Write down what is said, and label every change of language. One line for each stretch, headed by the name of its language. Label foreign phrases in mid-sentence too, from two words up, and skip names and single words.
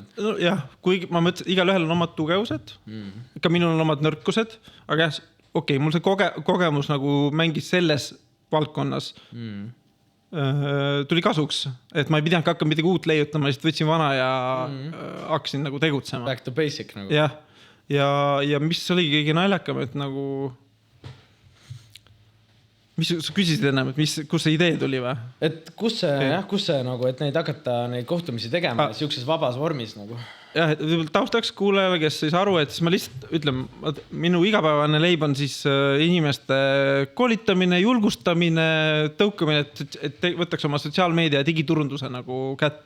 Estonian: Jah, kui ma mõtlesin, igal ühel on omad tugevused, ka minul on omad nõrkused, aga jah, mul see kogemus nagu mängis selles valdkonnas tuli kasuks, et ma ei pidanud hakkama midagi uut leiutama, lihtsalt võtsin vana ja hakkasin nagu tegutsema.
English: Back to basic nagu.
Estonian: Jah, ja mis oligi kõige naljakam, et nagu mis sa küsisid ennem, et kus see idee tuli või? Et kus see nagu, et neid hakata neid kohtumisi tegema siukses vabas vormis nagu? Jah, et taustaks kuulajale, kes ei saa aru, et siis ma lihtsalt ütlen, minu igapäevane leib on siis inimeste koolitamine, julgustamine, tõukamine, et võtaks oma sotsiaalmeedia ja digiturunduse nagu kätte.